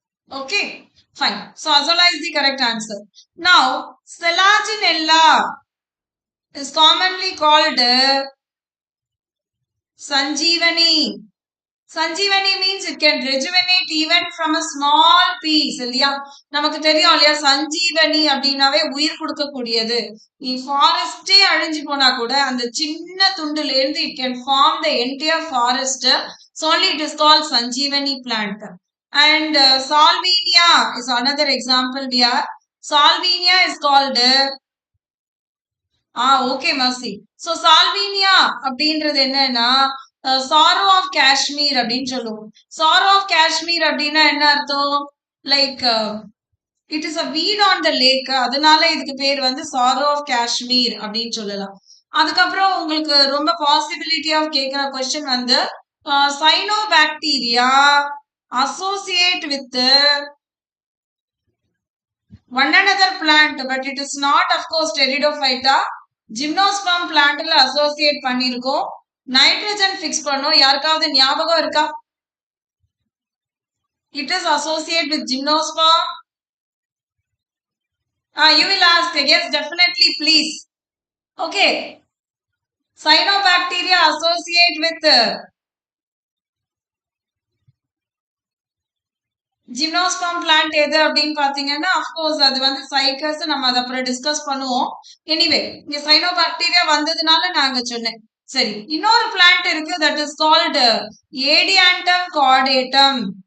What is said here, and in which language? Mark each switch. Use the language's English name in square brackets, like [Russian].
[English] Okay, fine. So Azola is the correct answer. Now, Selaginella is commonly called Sanjeevani. Sanjeevani means it can rejuvenate even from a small piece. [Tamil] இல்லையா நமக்கு தெரியும் இல்லையா சஞ்சீவனி அப்படின்னாவே உயிர் கொடுக்கக்கூடியது. நீ ஃபாரஸ்டே அழிஞ்சு போனா கூட அந்த சின்ன துண்டுல இருந்து [English] it can form the entire forest. So only it is called Sanjeevani plant. And Salvinia is another example here. Salvinia is called okay, Mercy. [Tamil] So Salvinia அப்படின்றது என்னன்னா சாரோ ஆஃப் காஷ்மீர் அப்படின்னு சொல்லுவோம். சாரோ ஆஃப் காஷ்மீர் அப்படின்னா என்ன அர்த்தம்? [English] like it is a weed on the lake, [Tamil] அதனால இதுக்கு பேர் வந்து சாரோ ஆஃப் காஷ்மீர் அப்படின்னு சொல்லலாம். அதுக்கப்புறம் உங்களுக்கு ரொம்ப பாசிபிலிட்டி ஆஃப் கேட்கிற கொஸ்டின் வந்து [English] Cyanobacteria associate with one another plant, but it is not, of course, pteridophyta. [Tamil] Gymnosperm plant la associate பண்ணிருக்கோம். நைட்ரஜன் ஃபிக்ஸ் பண்ணோம். யாருக்காவது ஞாபகம் இருக்கா? [English] It is associate with gymnosperm. You will ask. Yes, definitely, please. Okay. Cyanobacteria associate with [Tamil] ஜிம்னோஸ்பர்ம் plant எது அப்படின்னு பாத்தீங்கன்னா of course அது வந்து சைக்கஸ், நம்ம அதை அப்புறம் டிஸ்கஸ் பண்ணுவோம். எனிவே இங்க சைனோபாக்டீரியா வந்ததுனால நாங்க சொன்னேன். சரி, இன்னொரு பிளான்ட் இருக்கு, [English] that is called [Tamil] ஏடியாண்டம் கார்டேட்டம்.